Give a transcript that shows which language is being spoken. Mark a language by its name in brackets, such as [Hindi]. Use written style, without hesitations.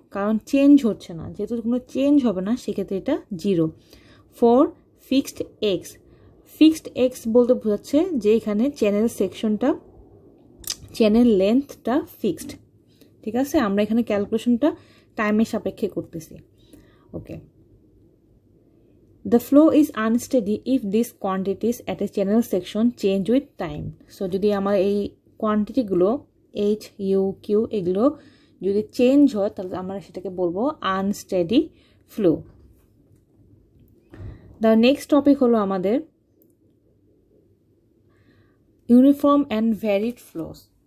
[Bangla] কারণ চেঞ্জ হচ্ছে না, যেহেতু কোনো চেঞ্জ হবে না সেক্ষেত্রে এটা 0। For fixed x, fixed x বলতে বোঝাচ্ছে যে এখানে চ্যানেল সেকশনটা, চ্যানেল লেন্থটা ফিক্সড। ঠিক আছে, আমরা এখানে ক্যালকুলেশনটা টাইমের সাপেক্ষে করতেছি। [English] Okay, the flow is unsteady if these quantities at a channel section change with time. [Bangla] So যদি আমার এই কোয়ান্টিটিগুলো h, u, q এগুলো যদি চেঞ্জ হয় তাহলে আমরা সেটাকে বলবো unsteady flow. The next topic হলো আমাদের ইউনিফর্ম অ্যান্ড ভ্যারিড ফ্লোস।